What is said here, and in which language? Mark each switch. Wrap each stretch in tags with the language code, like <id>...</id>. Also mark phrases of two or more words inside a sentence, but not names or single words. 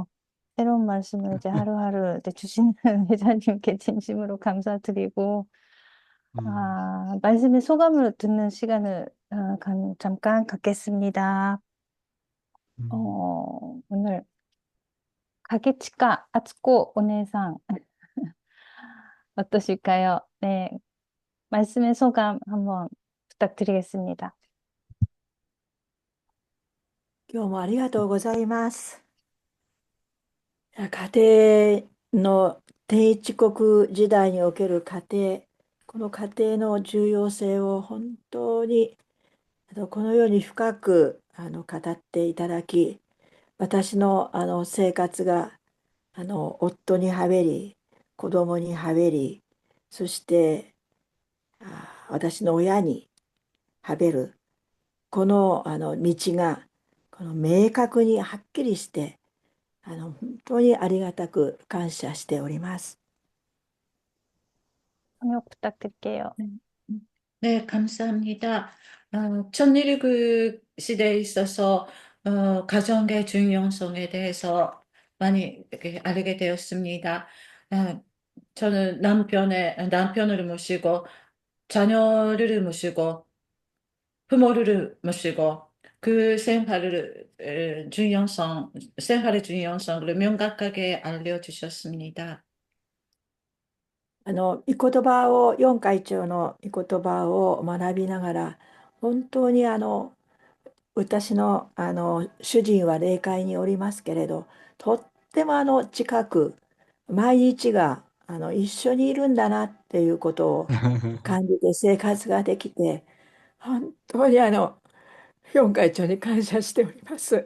<ko>새로운 말씀을 이제 하루하루 이제 주시는 회장님께 진심으로 감사드리고, 말씀의 소감을 듣는 시간을 잠깐 갖겠습니다. 오늘 가게치카 아츠코 오네상 어떠실까요? 네, 말씀의 소감 한번 부탁드리겠습니다.</ko> <ja>今日もありがとうございます。家庭の定一国時代における家庭、 この家庭の重要性を本当にこのように深く語っていただき、私の生活が夫にはべり、子供にはべり、そして私の親にはべる、この道が明確にはっきりして、本当にありがたく感謝しております。</ja> <ko>통역 부탁드릴게요. 네, 감사합니다. 천일국 시대에 있어서 가정의 중요성에 대해서 많이 이렇게 알게 되었습니다. 저는 남편을 모시고 자녀를 모시고 부모를 모시고 그 생활의 중요성을 명확하게 알려주셨습니다.</ko> <ja>御言葉を、四会長の御言葉を学びながら、本当に私の、主人は霊界におりますけれど、とっても近く、毎日が一緒にいるんだなっていうことを感じて生活ができて、本当に四会長に感謝しております。</ja>